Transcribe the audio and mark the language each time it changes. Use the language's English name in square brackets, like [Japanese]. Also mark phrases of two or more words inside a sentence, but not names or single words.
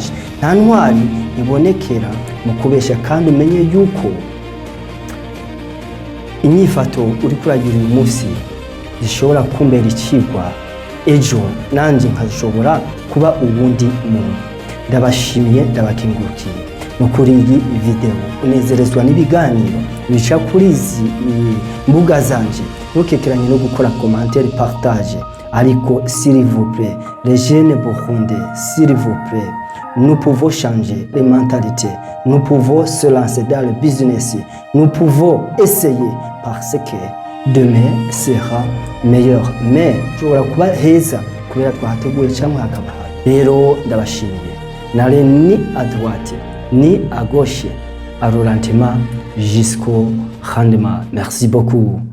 [Rundi] Nta ntwari ibonekera mu kubesha, kandi umenye yuko inyifato uri kuragira uyu munsi zishobora kumbera ikigwa ejo, nanjye nkashobora kuba ubundi muntu. Ndabashimiye, ndabakengurukiye no kuri iyi video. Unezerezwa n'ibiganiro bica kuri izi mbuga zanje, ntukekeranye no gukora [French] commentaire, partage. Ariko s'il vous plaît, les jeunes burundais, s'il vous plaît, nous pouvons changer les mentalités, nous pouvons se lancer dans le business, nous pouvons essayer, parce que demain sera meilleur. [Rundi] Mais ushobora kuba heza kubera twahateguye cyangwa hakaba hari. Rero ndabashimiye, [French] nare ni à droite ni à gauche, à ralentement jusqu'au rendement. Merci beaucoup.